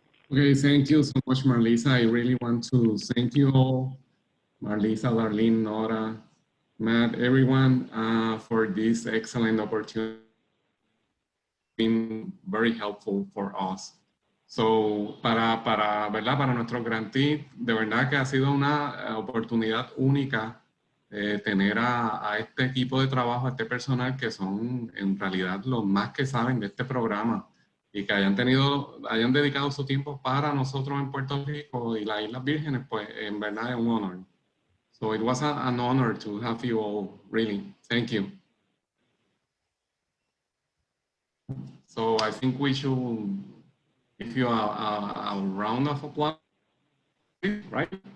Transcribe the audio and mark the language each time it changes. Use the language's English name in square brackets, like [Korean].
[English] Okay, thank you so much, Marlisa. I really want to thank you all, Marlisa, Darlene, Nora, Matt, everyone, for this excellent opportunity. It's been very helpful for us. [Spanish] So, para nuestros grantees, de verdad que ha sido una oportunidad única tener a este equipo de trabajo, a este personal que son en realidad los más que saben de este programa y que hayan dedicado su tiempo para nosotros en Puerto Rico y las Islas Vírgenes, pues en verdad es un honor. [English] So it was an honor to have you all, really. Thank you. So I think we should give you a round of applause, right?